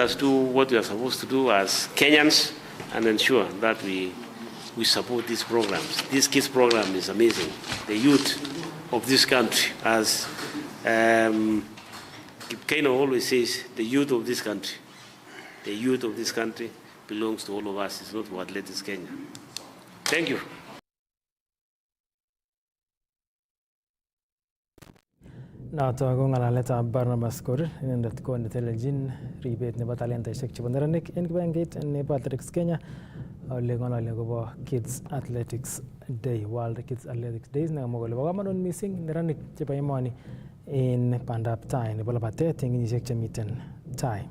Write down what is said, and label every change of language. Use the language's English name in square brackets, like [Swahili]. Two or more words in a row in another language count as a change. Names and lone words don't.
[English] Let us do what we are supposed to do as Kenyans and ensure that we we support these programs. This kids program is amazing. The youth of this country, as Kano always says, the youth of this country belongs to all of us. It's not for Athletics Kenya. Thank you. [Kalenjin] Noto ko ng'alaletab Barnabas Korir, inendet ko netelelchin ribet nebo talentaisiek chebo neranik en kibagengeit nebo Athletics Kenya, ole ng'ololi akobo Kids Athletics Day, World Kids Athletics Days, nekamwa kole bo komonut missing neranik chebo emoni en bandab tai nebo labatet en kenyisiek chemiten tai.